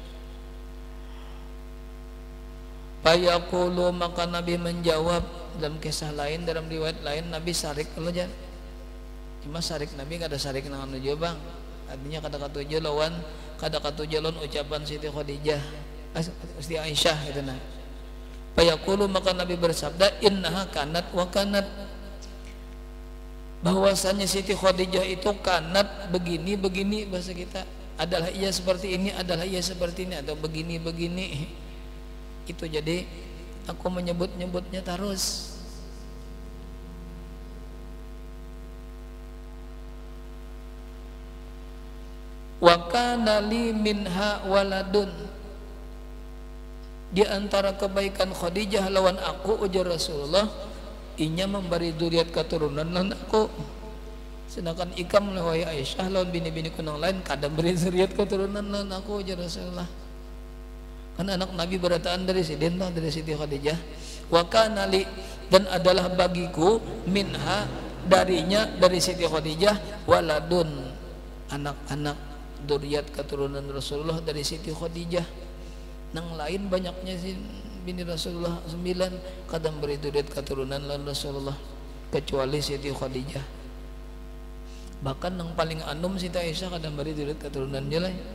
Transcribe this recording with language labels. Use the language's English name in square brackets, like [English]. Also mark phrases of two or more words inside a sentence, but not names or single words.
[Banjar] Fayaqulu, maka Nabi menjawab, dalam kisah lain, dalam riwayat lain Nabi sarik kalau aja, cuma sarik Nabi kada sarik nang nuju bang, artinya kada katuju lawan ucapan Siti Khadijah, Siti Aisyah gitu nah. Fayaqulu, maka Nabi bersabda, [Arabic] إنها كانت وكانت, [Banjar] bahwasanya Siti Khadijah itu kanat begini bahasa kita, adalah ia seperti ini, adalah ia seperti ini, atau begini itu. Jadi aku menyebutnya terus. [Arabic] وكان لي منها ولد, [Banjar] di antara kebaikan Khadijah lawan aku, ujar Rasulullah, inya memberi zuriat keturunan lawan aku. Sedangkan ikam lewai Aisyah lawan bini-bini kunang lain kada beri zuriat keturunan lawan aku, ujar Rasulullah. Kan anak Nabi berataan dari Sidin, dari Siti Khadijah. [Arabic] وكان لي, [Banjar] dan adalah bagiku, minha, darinya, dari Siti Khadijah, [Arabic] ولد, [Banjar] anak-anak zuriat keturunan Rasulullah dari Siti Khadijah. Nang lain banyaknya sih bini Rasulullah 9 kadang beri zuriat keturunan lawan Rasulullah, kecuali Siti Khadijah. Bahkan nang paling anum Siti Aisyah kadang beri zuriat keturunan jelai.